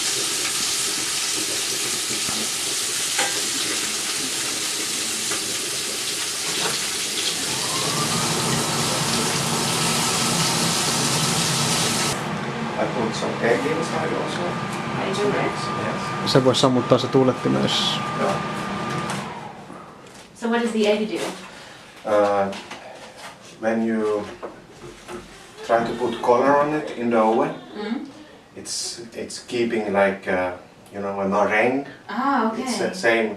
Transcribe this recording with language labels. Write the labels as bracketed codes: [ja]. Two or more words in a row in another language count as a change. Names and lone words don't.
[en] I put some egg inside also. I do it. Yes. [fi] Se voi sammuttaa se tuuletti myös. [en] Yeah. So what does the egg do? When you try to put color on it in the oven, it's keeping like you know, a meringue. Ah, okay. It's the same